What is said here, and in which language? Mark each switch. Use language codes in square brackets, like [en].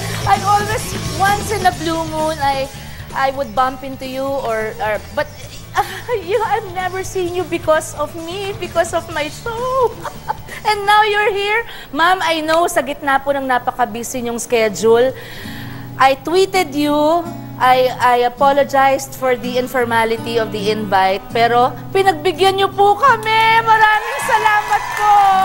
[en] I always, once in a blue moon, I would bump into you but I've never seen you because of me, because of my show. And now you're here. [tl] Ma'am, [en] I know [tl] sa gitna po ng napaka-busy niyong schedule. [en] I tweeted you. I apologized for the informality of the invite. [tl] Pero pinagbigyan niyo po kami. Maraming salamat po.